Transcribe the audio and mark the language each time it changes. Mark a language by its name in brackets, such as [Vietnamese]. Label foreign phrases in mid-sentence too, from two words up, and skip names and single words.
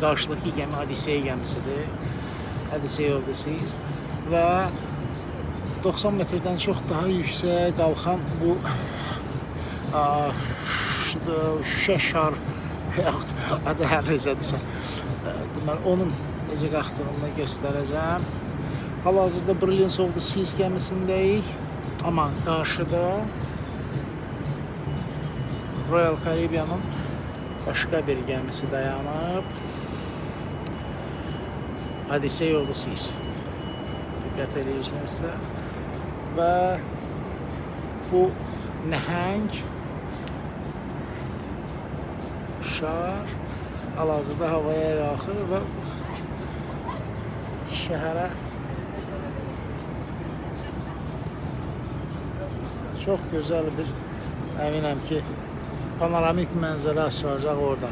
[Azerbaijani] Qarşıdakı gəmi Odisey gəmisidir. Odisey Odysseys və 90 metrdən çox daha yüksək qalxan bu şüşə şar yaxud adı hər necədirsə, deməli onun necə qalxdığını göstərəcəm. Hal-hazırda Brilliance of the Seas gəmisindəyik, amma qarşıda Royal Caribbean'ın başqa bir gəmisi dayanıb. Odisey of the Seas. Diqqət edirsinizsə. Və bu nəhəng şar hal-hazırda havaya qalxır və şəhərə çox gözəl bir, əminəm ki, panoramik mənzərə açılacaq oradan.